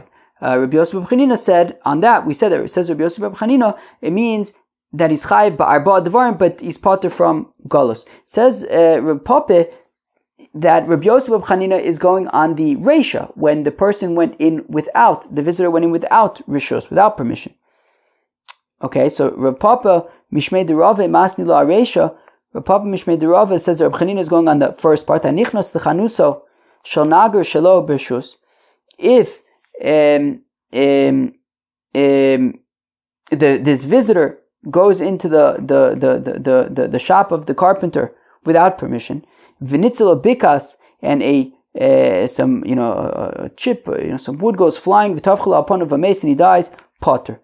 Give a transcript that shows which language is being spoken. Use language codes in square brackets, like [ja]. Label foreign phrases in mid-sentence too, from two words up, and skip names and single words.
[en] Rabbi Yossi Bar Chanina said on that, we said that it says Rabbi Yossi Bar Chanina, it means that he's [he] חייב בארבעה דברים, [en] but he's pater from galus. Says Rav Papa, that Rabbi Yosef Bar Chanina is going on the Reisha, when the person went in without, the visitor went in without Rishus, without permission. Okay, so [arc] רב פפא משמיה דרבה מתני לה ארישא, [en] Rav Papa [arc] משמיה דרבה [en] says that Rabbi Chanina is going on the first part, [he] הנכנס לחנותו של נגר שלא ברשות. [en] If this visitor goes into the shop of the carpenter without permission, [he] ונתזה בקעת, [en] and a chip, some wood goes flying, v'tavchela upon of a mace, and he dies, potter.